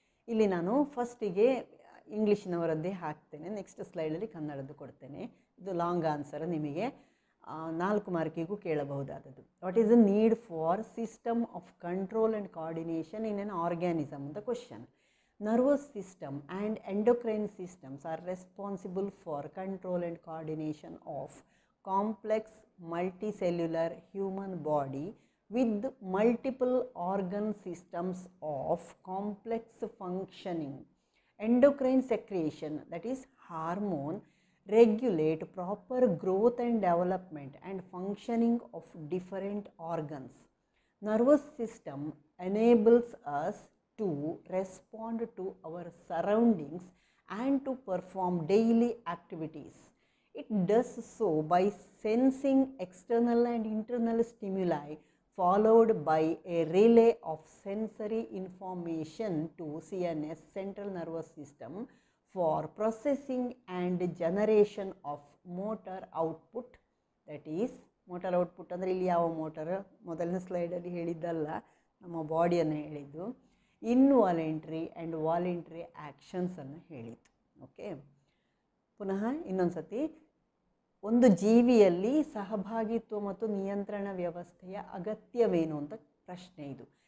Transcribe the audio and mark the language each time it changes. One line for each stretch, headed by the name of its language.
Kannada: ಇಲ್ಲಿ ನಾನು ಫಸ್ಟಿಗೆ ಇಂಗ್ಲೀಷಿನವರದ್ದೇ ಹಾಕ್ತೇನೆ, ನೆಕ್ಸ್ಟ್ ಸ್ಲೈಡಲ್ಲಿ ಕನ್ನಡದ್ದು ಕೊಡ್ತೇನೆ. ಇದು ಲಾಂಗ್ ಆನ್ಸರ್, ನಿಮಗೆ 4 ಮಾರ್ಕಿಗೂ ಕೇಳಬಹುದಾದದ್ದು.
English: what is the need for system of control and coordination in an organism
Kannada: ಅಂತ question.
English: Nervous system and endocrine systems are responsible for control and coordination of complex multicellular human body with multiple organ systems of complex functioning. Endocrine secretion, that is hormone, regulate proper growth and development and functioning of different organs. Nervous system enables us to respond to our surroundings and to perform daily activities. It does so by sensing external and internal stimuli followed by a relay of sensory information to CNS, Central Nervous System, for processing and generation of motor output. That is, motor output
Kannada: ಅಂದರೆ ಇಲ್ಲಿ ಯಾವ motor? ಮೊದಲನೇ ಸ್ಲೈಡಲ್ಲಿ ಹೇಳಿದ್ದಲ್ಲ, ನಮ್ಮ ಬಾಡಿಯನ್ನು ಹೇಳಿದ್ದು.
English: involuntary and voluntary
Kannada: ಆ್ಯಕ್ಷನ್ಸನ್ನು ಹೇಳಿತ್ತು. Okay, ಪುನಃ ಇನ್ನೊಂದು ಸತಿ ಒಂದು ಜೀವಿಯಲ್ಲಿ ಸಹಭಾಗಿತ್ವ ಮತ್ತು ನಿಯಂತ್ರಣ ವ್ಯವಸ್ಥೆಯ ಅಗತ್ಯವೇನು ಅಂತ ಪ್ರಶ್ನೆ ಇದು.